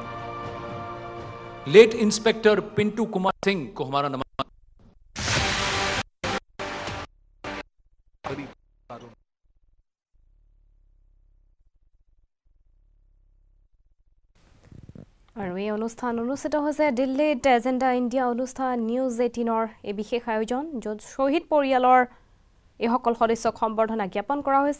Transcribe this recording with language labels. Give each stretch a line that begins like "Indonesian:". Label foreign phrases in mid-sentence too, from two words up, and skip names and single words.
Hindi: लेट इंस्पेक्टर पिंटू कुमार सिंह को हमारा नमस्कार।
Assamese: আৰু এই অনুষ্ঠান অনুষ্ঠিত হৈছে দিল্লীত এজেণ্ডা ইণ্ডিয়া অনুষ্ঠান নিউজ 18ৰ এই বিশেষ আয়োজন, য'ত শ্বহীদ পৰিয়ালৰ এইসকল সদস্যক সম্বৰ্ধনা জ্ঞাপন কৰা হৈছে।